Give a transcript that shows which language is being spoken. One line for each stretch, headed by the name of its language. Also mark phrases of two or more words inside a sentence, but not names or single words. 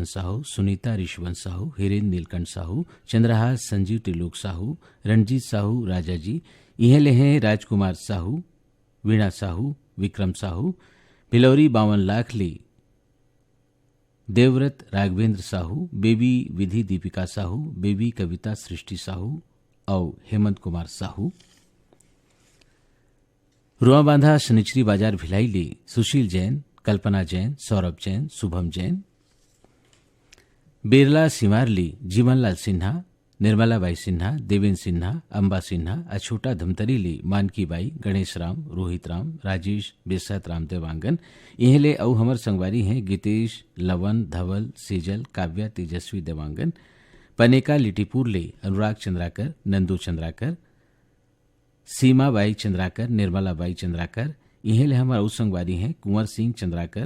Chhattisgarhi: साहू, सुनीता ऋषवंत साहू, हिरेन नीलकंठ साहू, चंद्रहास संजीव त्रिलोक साहू, रणजीत साहू, राजा जी इहे ले हैं राजकुमार साहू, वीणा साहू, विक्रम साहू, भिलौरी 52 लाख ले देवव्रत राघवेंद्र साहू, बेबी विधि दीपिका साहू, बेबी कविता सृष्टि साहू और हेमंत कुमार साहू। रुआ बांधा शनिचरी बाजार भिलाई ले सुशील जैन, कल्पना जैन, सौरभ जैन, शुभम जैन, बेरला सिमार ले जीवनलाल सिन्हा, निर्मला बाई सिन्हा, देवेंद्र सिन्हा, अंबा सिन्हा, अछूटा धमतरी ले मानकी बाई, गणेश राम, रोहित राम, राजेश बेसत राम देवांगन इहे ले औ हमर संगवारी हैं गीतेश, लवन, धवल, सेजल, काव्या, तेजस्वी देवांगन, पनेका लिटीपुर ले अनुराग चंद्राकर, नंदू चंद्राकर, सीमा बाई चंद्राकर, निर्मला बाई चंद्राकर इहे ले हमारा उस संगवारी हैं कुंवर सिंह चंद्राकर,